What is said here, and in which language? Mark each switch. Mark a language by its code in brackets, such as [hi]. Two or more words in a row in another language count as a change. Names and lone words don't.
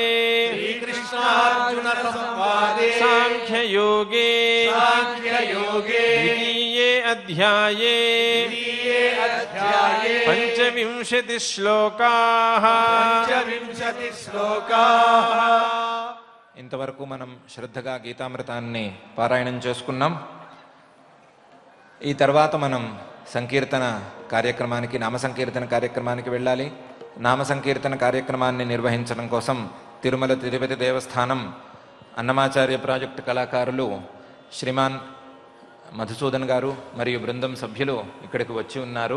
[sa] श्रीकृष्णार्जुनसंवादे साङ्ख्ययोगे साङ्ख्ययोगे द्वितीये अध्याये द्वितीये अध्याये 25 श्लोकाः पंचविंशति श्लोकाः [te] ఇంతవరకు మనం శ్రద్ధగా గీతామృతాన్ని పారాయణం చేసుకున్నాం. ఈ తర్వాత మనం సంకీర్తన కార్యక్రమానికి నామ సంకీర్తన కార్యక్రమానికి వెళ్ళాలి. నామ సంకీర్తన కార్యక్రమాన్ని నిర్వహించడం కోసం తిరుమల తిరుపతి దేవస్థానం అన్నమాచార్య ప్రాజెక్టు కళాకారులు శ్రీమాన్ మధుసూదన్ గారు మరియు బృందం సభ్యులు ఇక్కడికి వచ్చి ఉన్నారు.